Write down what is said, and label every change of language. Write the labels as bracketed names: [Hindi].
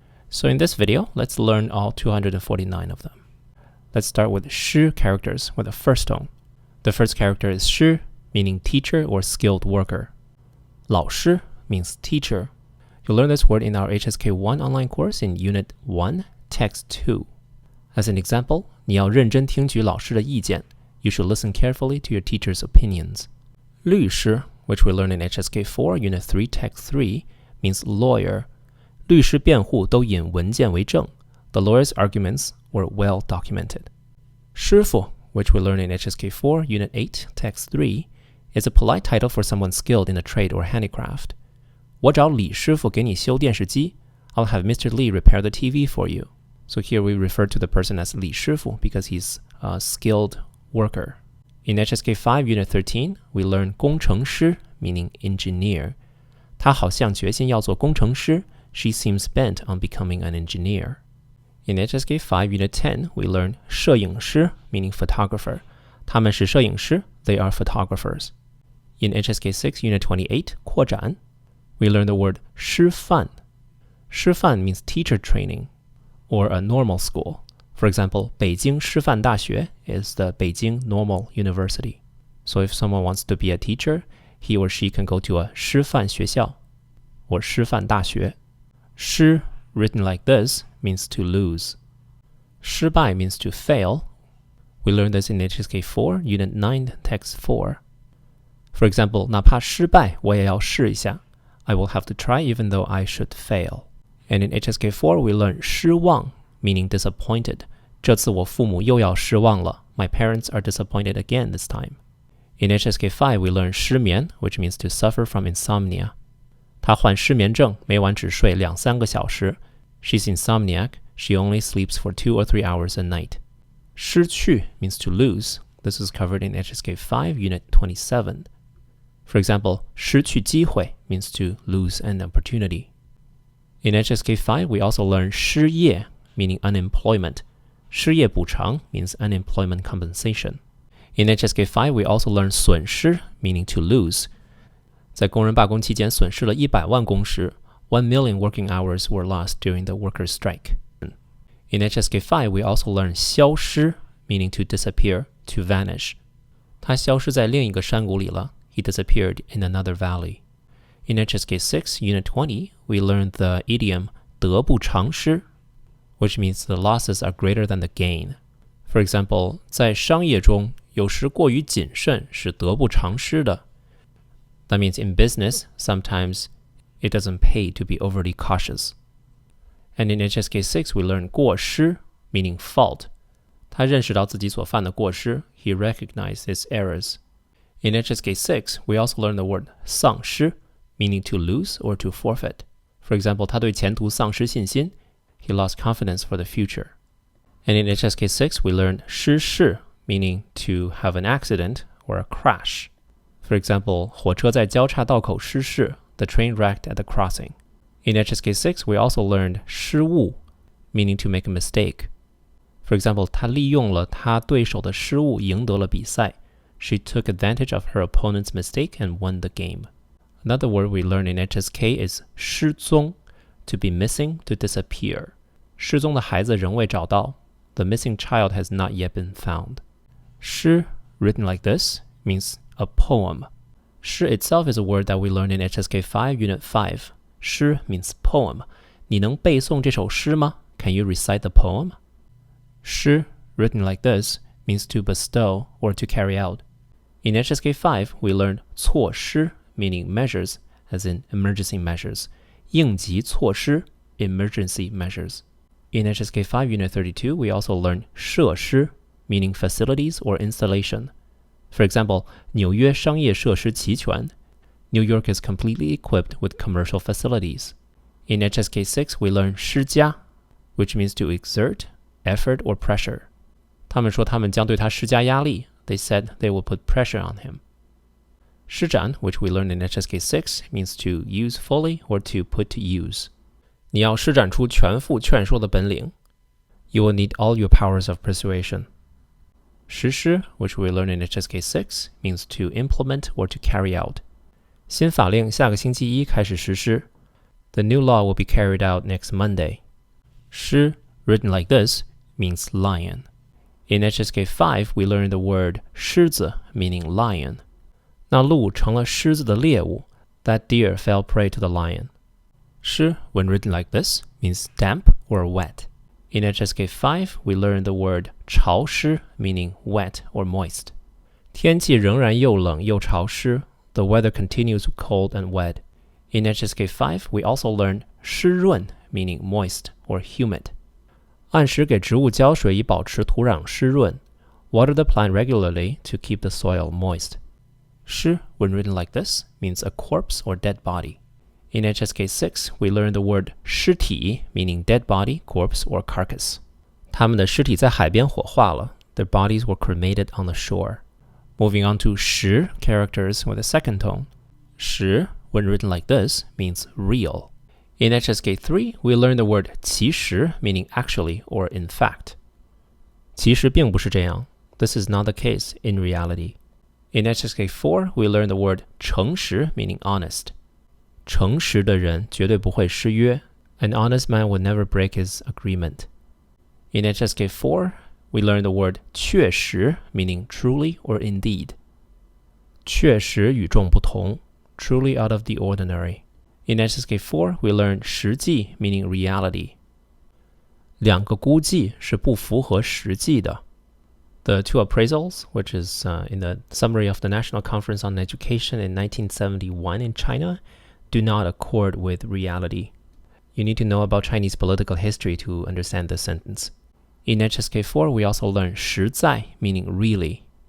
[English] So in this video, let's learn all 249 of them. Let's start with sh characters with the first tone. The first character is 师, meaning teacher or skilled worker. 老师 means teacher. You'll learn this word in our HSK 1 online course in Unit 1, Text 2. As an example, [Chinese] 你要认真听取老师的意见. [English] You should listen carefully to your teacher's opinions. 律师, which we learn in HSK 4, Unit 3, Text 3, means lawyer. [Chinese] 律师辩护都引文件为证. [English] The lawyer's arguments were well documented. 师傅, which we learn in HSK 4, Unit 8, Text 3, is a polite title for someone skilled in a trade or handicraft. [Chinese] 我找李师傅给你修电视机. [English] I'll have Mr. Li repair the TV for you. So here we refer to the person as 李师傅 because he's a skilled worker. In HSK 5, Unit 13, we learn 工程师, meaning engineer. [Chinese] 她好像决心要做工程师. [English] She seems bent on becoming an engineer. In HSK 5, Unit 10, we learn 摄影师, meaning photographer. [Chinese] 他们是摄影师, [English] they are photographers. In HSK 6, Unit 28, 扩展, we learn the word 师范. 师范 means teacher training, or a normal school. For example, 北京师范大学 is the Beijing Normal University. So if someone wants to be a teacher, he or she can go to a 师范学校 or 师范大学. 师, written like this, means to lose. 失败 means to fail. We learned this in HSK 4, Unit 9, Text 4. For example, [Chinese] 哪怕失败我也要试一下. [English] I will have to try even though I should fail. And in HSK 4, we learn 失望, meaning disappointed. [Chinese] 这次我父母又要失望了. [English] My parents are disappointed again this time. In HSK 5, we learn 失眠, which means to suffer from insomnia. [Chinese] 她患失眠症，每晚只睡2-3个小时. [English] She's insomniac. She only sleeps for 2 or 3 hours a night. 失去 means to lose. This is covered in HSK 5, Unit 27. For example, [Chinese] 失去机会 [English] means to lose an opportunity. In HSK 5, we also learn 失业, meaning unemployment. [Chinese] 失业补偿 [English] means unemployment compensation. In HSK 5, we also learn 损失, meaning to lose. [Chinese] 在工人罢工期间损失了100万工时. [English] 1 million working hours were lost during the workers' strike. In HSK 5, we also learn 消失, meaning to disappear, to vanish. [Chinese] 他消失在另一个山谷里了. [English] He disappeared in another valley. In HSK 6, Unit 20, we learn the idiom 得不偿失, which means the losses are greater than the gain. For example, [Chinese] 在商业中有时过于谨慎是得不偿失的. [English] That means in business, sometimes it doesn't pay to be overly cautious. And in HSK 6, we learn 过失, meaning fault. [Chinese] 他认识到自己所犯的过失. [English] He recognized his errors. In HSK 6, we also learn the word 丧失, meaning to lose or to forfeit. For example, [Chinese] 他对前途丧失信心. [English] He lost confidence for the future. And in HSK 6, we learn 失事, meaning to have an accident or a crash. For example, [Chinese] 火车在交叉道口失事. [English] The train wrecked at the crossing. In HSK 6, we also learned 失误, meaning to make a mistake. For example, [Chinese] 他利用了他对手的失误赢得了比赛. [English] She took advantage of her opponent's mistake and won the game. Another word we learn in HSK is 失踪, to be missing, to disappear. [Chinese] 失踪的孩子仍未找到。 [English] The missing child has not yet been found. 诗 written like this means a poem. 诗 itself is a word that we learned in HSK 5, Unit 5. [Chinese] 诗 [English] means poem. [Chinese] 你能背诵这首诗吗？ [English] Can you recite the poem? 诗 written like this means to bestow or to carry out. In HSK 5, we learned 措施 meaning measures, as in emergency measures. [Chinese] 应急措施 [English] emergency measures. In HSK 5 Unit 32, we also learned 设施 meaning facilities or installation. For example, [Chinese] 纽约商业设施齐全. [English] New York is completely equipped with commercial facilities. In HSK 6, we learned 施加 which means to exert, effort, or pressure. [Chinese] 他们说他们将对他施加压力. [English] They said they will put pressure on him. 施展 which we learned in HSK 6 means to use fully or to put to use. [Chinese] 你要施展出全副劝说的本领. [English] You will need all your powers of persuasion. 实施 which we learned in HSK 6 means to implement or to carry out. [Chinese] 新法令下个星期一开始实施. [English] The new law will be carried out next Monday. 狮 written like this means lion. In HSK 5, we learned the word 狮子 meaning lion. [Chinese] 那鹿成了狮子的猎物. [English] That deer fell prey to the lion. 湿 when written like this means damp or wet. In HSK 5, we learned the word 潮湿 meaning wet or moist. [Chinese] 天气仍然又冷又潮湿. [English] The weather continues cold and wet. In HSK 5, we also learned 湿润 meaning moist or humid. [Chinese] 按时给植物浇水以保持土壤湿润. [English] Water the plant regularly to keep the soil moist. 尸 when written like this means a corpse or dead body. In HSK 6, we learned the word 尸体 meaning dead body, corpse, or carcass. [Chinese] 他们的尸体在海边火化了. [English] Their bodies were cremated on the shore. Moving on to 实 characters with a second tone. 实, when written like this, means real. In HSK 3, we learned the word 其实 meaning actually or in fact. [Chinese] 其实并不是这样. [English] This is not the case in reality. In HSK 4, we learned the word 诚实 meaning honest. [Chinese] 诚实的人绝对不会失约. [English] An honest man would never break his agreement. In HSK 4, we learned the word 确实 meaning truly or indeed. [Chinese] 确实与众不同 [English] truly out of the ordinary. In HSK 4, we learned 实际 meaning reality. [Chinese] 两个估计是不符合实际的. [English] The two appraisals, which is in the summary of the National Conference on Education in 1971 in China, do not accord with reality. You need to know about Chinese political history to understand this sentence. In HSK 4, we also learned 实在 meaning really.